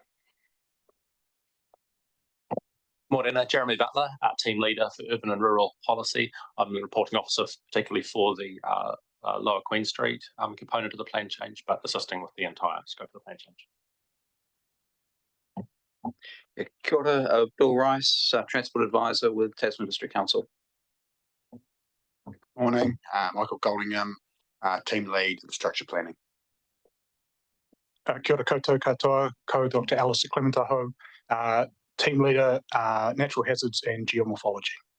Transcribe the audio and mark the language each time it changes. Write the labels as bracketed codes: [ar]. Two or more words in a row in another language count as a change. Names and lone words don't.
[en] Morena, Jeremy Butler, Team Leader for Urban and Rural Policy. I'm the reporting officer particularly for the Lower Queen Street component of the plan change, but assisting with the entire scope of the plan change. Yeah, [mi] kia ora, [en] Bill Rice, Transport Advisor with Tasman District Council. Morning, Michael Goldingham, Team Lead, Infrastructure Planning. [mi] Kia ora koutou katoa, ko Dr. [en] Alistair Clementaho, Team Leader, Natural Hazards and Geomorphology.